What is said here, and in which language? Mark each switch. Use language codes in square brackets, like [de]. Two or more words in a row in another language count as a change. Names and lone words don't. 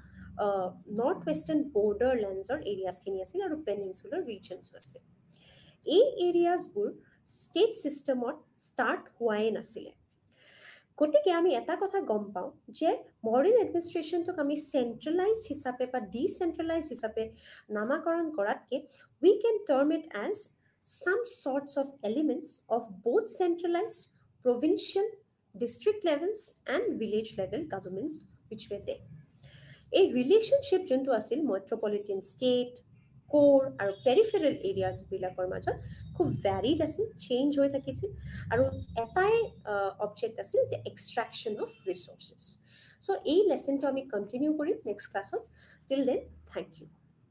[en] North Western borderlands areas [as] আছিল আৰু [en] peninsular regions [as] আছিল এই এৰিয়াছবোৰ [en] state system start [as] হোৱাই নাছিলে গতিকে আমি এটা কথা গম পাওঁ যে [en] modern administration [as] আমি চেণ্ট্ৰেলাইজ হিচাপে বা ডিচেণ্ট্ৰেলাইজ হিচাপে নামাকৰণ কৰাতকৈ [en] we can term it as some sorts of elements of both centralized, provincial, district levels and village level governments which were there. A relationship [as] যিটো আছিল [en] metropolitan state, core [as] আৰু [en] peripheral areas [as] বিলাকৰ মাজত খুব varied আছিল, change হৈ থাকিছিল আৰু এটাই object আছিল যে [en] extraction of resources. [as] চ' এই লেচনটো আমি কণ্টিনিউ কৰিম [en] next class. till then thank you.